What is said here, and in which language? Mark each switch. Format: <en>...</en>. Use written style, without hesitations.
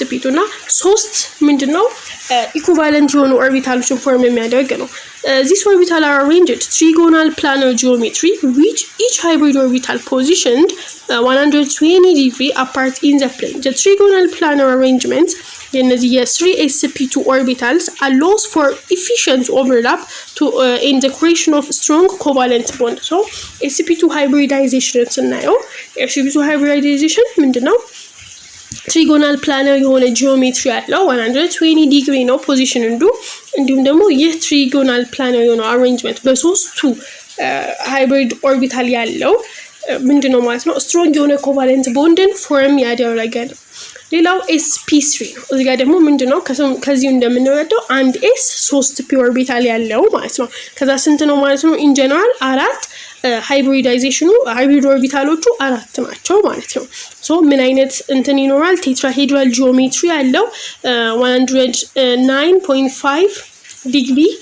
<am>እና ሶስት ምንድነው ኢኩቫለንት የሆኑ ኦርቢታሎችን ፎርም የሚያደርግ ነው።</am> <en>These orbitals are arranged trigonal planar geometry which each hybrid orbital positioned 120 degree apart in the plane. The trigonal planar arrangement የነዚህ የ3sp2 orbitals allows for efficient overlap to in the creation of strong covalent bond.</en> <am>So sp2 hybridization ስናየው sp2 hybridization ምንድነው trigonal planar የሆነ ጂኦሜትሪ ያለው 120 ዲግሪ ነው ፖዚሽን እንዲሁም ደግሞ ይህ trigonal planar የሆነ አሬንጅመንት በሶስቱ ሃይብሪድ ኦርቢታል ያለው ምንድነው ማለት ነው ስትሮንግ የሆነ ኮቫለንት ቦንድን ፎርም ያደረገ ነው። ሌላው sp3 ነው። እዚህ ጋር ደግሞ ምንድነው ከዚህ እንደምንረዳው አንድ s 3 p ኦርቢታል ያለው ማለት ነው። ከዛ ስንት ነው ማለት ነው ኢን ጀነራል አራት ሃይብሪዳይዜሽኑ ሃይብሪድ ኦርቢታሎቹ አራት ናቸው ማለት ነው። ሶ ምን አይነት እንትን ይኖራል ቴትራሄድራል ጂኦሜትሪ ያለው 109.5 ዲግሪ</am>